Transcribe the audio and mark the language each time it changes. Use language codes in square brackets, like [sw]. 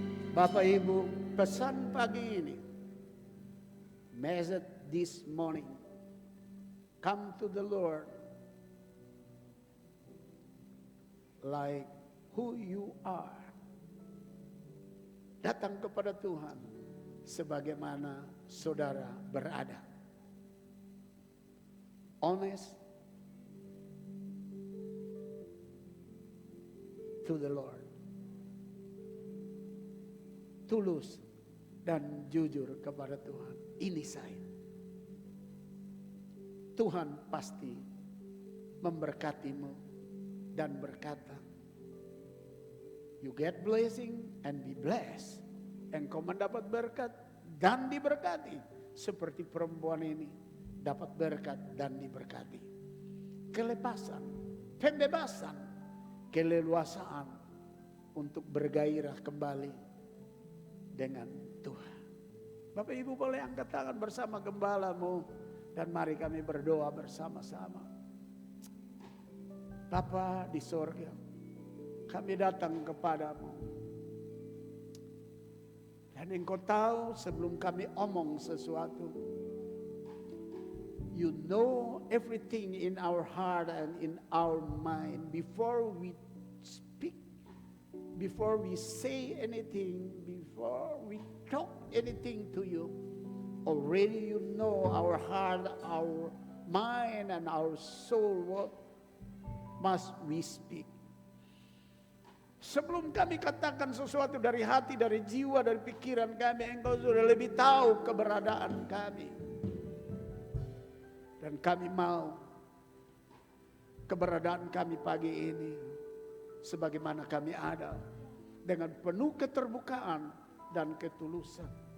[id] Bapak Ibu, pesan pagi ini. [en] Message this morning. Come to the Lord like who you are. [id] Datang kepada Tuhan sebagaimana saudara berada. [en] Honest to the Lord. [id] Tulus dan jujur kepada Tuhan. Ini saya. Tuhan pasti memberkatimu dan berkata, [en] You get blessing and be blessed. [id] Engkau mendapat berkat dan diberkati. Seperti perempuan ini dapat berkat dan diberkati. Kelepasan, pembebasan, keleluasaan untuk bergairah kembali dengan Tuhan. Bapak Ibu boleh angkat tangan bersama gembalamu dan mari kami berdoa bersama-sama. Bapa di sorga, kami datang kepadamu. Dan engkau tahu sebelum kami omong sesuatu, [en] you know everything in our heart and in our mind before we speak, before we say anything, before we talk anything to you. Already you know our heart, our mind and our soul, what must we speak. [id] Sebelum kami katakan sesuatu dari hati, dari jiwa, dari pikiran kami, engkau sudah lebih tahu keberadaan kami. Dan kami mau keberadaan kami pagi ini sebagaimana kami ada, dengan penuh keterbukaan dan ketulusan.